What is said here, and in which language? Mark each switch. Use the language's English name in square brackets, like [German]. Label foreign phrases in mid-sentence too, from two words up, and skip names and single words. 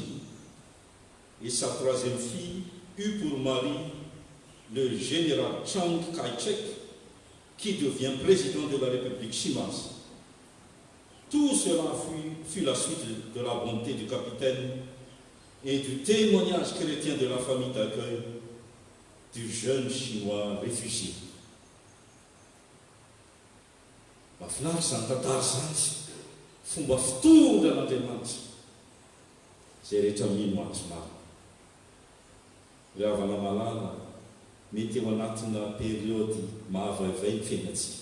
[French] Et sa troisième fille eut pour mari le général Chiang Kai-shek, qui devient président de la République chinoise. Tout cela fut la suite de la bonté du capitaine et du témoignage chrétien de la famille d'accueil du jeune chinois réfugié. [Malagasy] Mafilary zany tantara zany, fomba fitondra n'Andriamanitra zay rehetra mino azy maro. Ry havana malala mety eo anatina période mahavaivay ny fiainantsika.